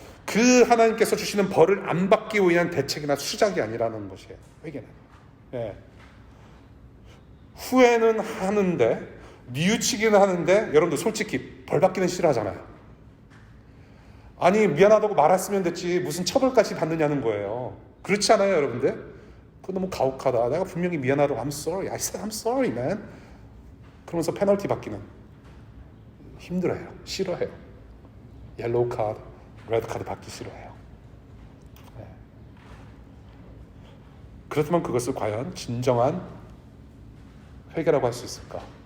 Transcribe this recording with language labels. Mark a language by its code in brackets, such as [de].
[ko] 그 하나님께서 주시는 벌을 안 받기 위한 대책이나 수작이 아니라는 것이에요. 회개는. 예. 후회는 하는데, 뉘우치기는 하는데, 여러분들 솔직히 벌 받기는 싫어하잖아요. 아니, 미안하다고 말했으면 됐지 무슨 처벌까지 받느냐는 거예요. 그렇지 않아요, 여러분들? 그거 너무 가혹하다. 내가 분명히 미안하다고 [en] I'm sorry, I said I'm sorry, man. [ko] 그러면서 페널티 받기는 힘들어요. 싫어해요. 옐로우 카드, 레드 카드 받기 싫어해요. 네. 그렇다면 그것을 과연 진정한 회개라고 할 수 있을까?